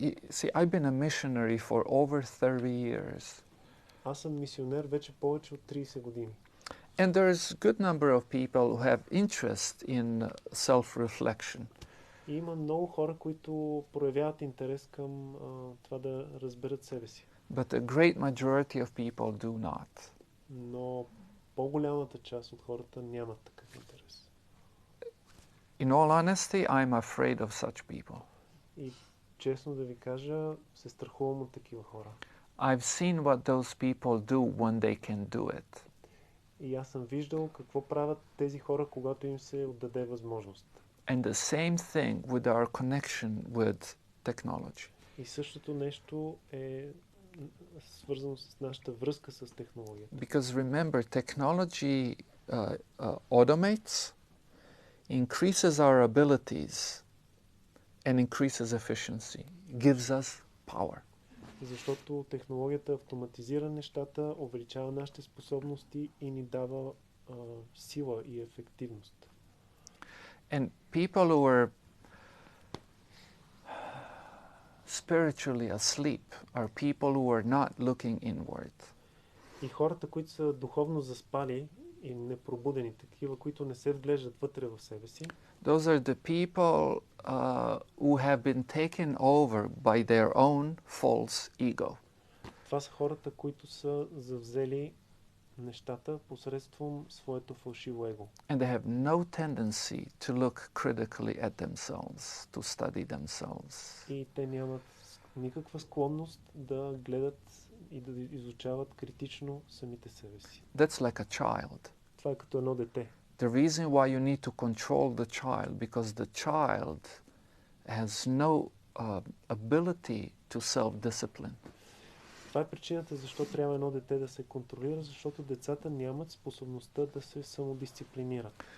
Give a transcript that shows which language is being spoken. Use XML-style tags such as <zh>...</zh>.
<en>See, I've been a missionary for over 30 years.</en> <bg>Аз съм мисионер вече повече от 30 години.</bg> <en>And there's a good number of people who have interest in self-reflection.</en> <bg>И има много хора, които проявяват интерес към това да разберат себе си.</bg> <en>But a great majority of people do not.</en> <bg>Но по-голямата част от хората нямат такъв интерес.</bg> <en>In all honesty, I'm afraid of such people.</en> <bg>И честно да ви кажа, се страхувам от такива хора.</bg> <en>I've seen what those people do when they can do it.</en> <bg>И аз съм виждал какво правят тези хора, когато им се отдаде възможност.</bg> <en>And the same thing with our connection with technology.</en> <bg>И същото нещо е свързано с нашата връзка с технологията.</bg> <en>Because remember, technology automates, increases our abilities, and increases efficiency, gives us power.</en> <bg>Защото технологията автоматизира нещата, увеличава нашите способности и ни дава сила и ефективност.</bg> <en>And people who are spiritually asleep are people who are not looking inward.</en> <bg>И хората, които са духовно заспали и непробудени, такива, които не се вглеждат вътре в себе си,</bg> <en>Those are the people who have been taken over by their own false ego.</en> <bg>това са хората, които са завзели нещата посредством своето фалшиво его.</bg> <en>And they have no tendency to look critically at themselves, to study themselves.</en> <bg>И те нямат никаква склонност да гледат и да изучават критично самите себе си.</bg> <en>That's like a child.</en> <bg>Това е като едно дете.</bg> <en>The reason why you need to control the child, because the child has no ability to self-discipline.</en> <bg>Това е причината защо трябва едно дете да се контролира, защото децата нямат способността да се самодисциплинират.</bg>